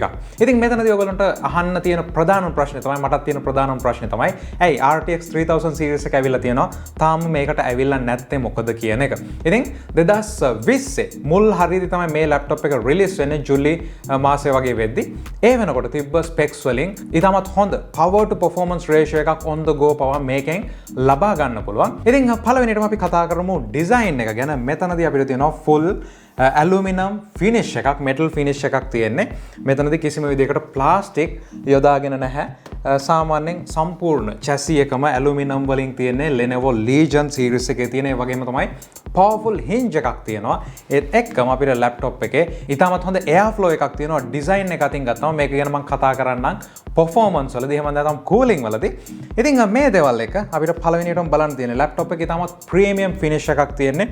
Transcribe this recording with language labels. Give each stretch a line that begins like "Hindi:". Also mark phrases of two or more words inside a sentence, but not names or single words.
Sinhala: ඉතින් මෙතනදී ඔයගොල්ලන්ට අහන්න තියෙන ප්‍රධානම ප්‍රශ්නේ තමයි මටත් තියෙන ප්‍රධානම ප්‍රශ්නේ තමයි ඇයි RTX 3000 series එක ඇවිල්ලා තියෙනවා තාම මේකට ඇවිල්ලා නැත්තේ මොකද කියන එක. ඉතින් 2020 මුල් හරියදී තමයි මේ laptop එක release වෙන්නේ ජූලි මාසයේ වගේ වෙද්දි. ඒ වෙනකොට තිබ්බ specs වලින් ඊටමත් හොඳ
English: power to performance ratio
Sinhala: එකක්
English: on the go power
Sinhala: මේකෙන් ලබා ගන්න පුළුවන්. ඉතින් පළවෙනියටම අපි කතා කරමු design එක ගැන. මෙතනදී අපිට තියෙනවා
English: full aluminum finish
Sinhala: එකක්,
English: metal finish
Sinhala: එකක් තියෙන්නේ. මෙතනදී කිසිම විදිහකට plastic යොදාගෙන නැහැ. සාමාන්‍යයෙන් සම්පූර්ණ chassis එකම aluminum වලින් තියෙන්නේ. Lenovo Legion series එකේ තියෙන. ඒ වගේම තමයි powerful hinge එකක් තියෙනවා. ඒත් එක්කම අපිට laptop එකේ ඉතාමත් හොඳ
English: air flow
Sinhala: එකක් තියෙනවා. design එක අතින් ගත්තම මේක ගැන මම කතා කරන්නම් performance වලදී එහෙම නැත්නම් cooling වලදී. ඉතින් මේ දේවල් එක අපිට පළවෙනියටම බලන්න තියෙන laptop එකේ ඉතාමත්
English: premium finish
Sinhala: එකක් තියෙන්නේ.